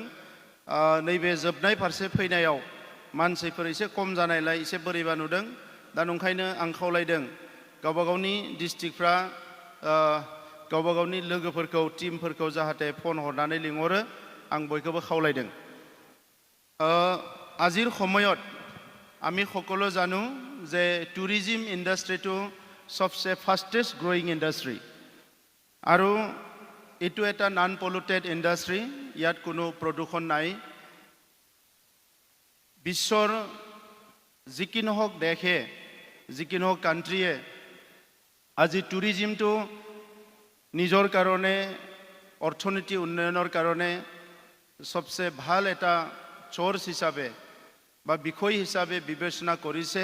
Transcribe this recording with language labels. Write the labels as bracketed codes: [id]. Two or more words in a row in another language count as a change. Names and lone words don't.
[brx] नैबे जोबनाय फारसे फैनायाव मानसिफोर एसे खम जानायलाय एसे बोरैबा नुदों। दा नंखायनो आं खावलायदों गावबा गावनि डिस्ट्रिक्टफ्रा गावबा गावनि लोगोफोरखौ टीमफोरखौ जाहाथे फन हरनानै लिंहरो, आं बयखौबो खावलायदों। [as] আজিৰ সময়ত আমি সকলো জানো যে [en] tourism industry [as] সবচে [en] fastest growing industry [as] আৰু এইটো এটা [en] non polluted industry. [as] ইয়াত কোনো প্ৰদূষণ নাই। বিশ্বৰ যিকি নহওক দেশে, যিকি নহওক কাণ্ট্ৰিয়ে আজি টুৰিজিমটো নিজৰ কাৰণে, অৰ্থনীতি উন্নয়নৰ কাৰণে সবচে ভাল এটা চৰ্চ হিচাপে বা বিষয় হিচাপে বিবেচনা কৰিছে।